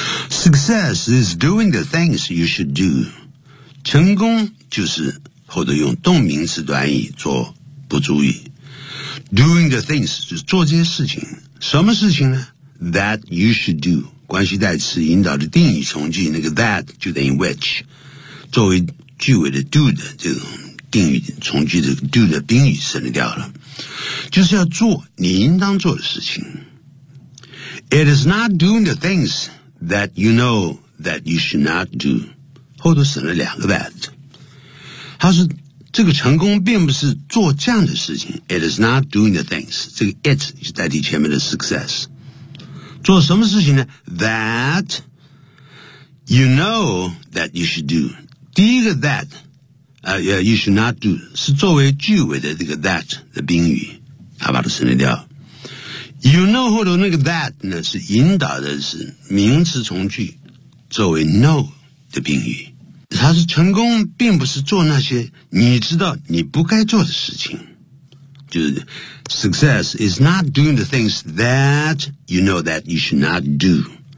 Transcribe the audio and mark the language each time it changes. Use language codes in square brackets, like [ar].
[en] Success is doing the things you should do. [zh] 成功就是后头用动名词短语做不注意。 [en] Doing the things [zh] 就是做这些事情。什么事情呢 ？ [en] That you should do. [zh] 关系代词引导的定语从句，那个 that 就等于 which, 作为句尾的 do 的这种。定语从句的 do 的宾语省掉了，就是要做你应当做的事情。 [en] It is not doing the things that you know that you should not do. [zh] 后头省了两个 that. 他说这个成功并不是做这样的事情。 [en] It is not doing the things. [zh] 这个 it 就代替前面的 success. 做什么事情呢 [en] ?that you know that you should do. [zh] 第一个 that, [en] you should not do, [zh] 是作为句尾的这个 that 的宾语。他把它省略掉。 You know 后头那个 that 呢是引导的是名词从句作为 know 的宾语。他是成功并不是做那些你知道你不该做的事情。就是 [en] success is not doing the things that you know that you should not do.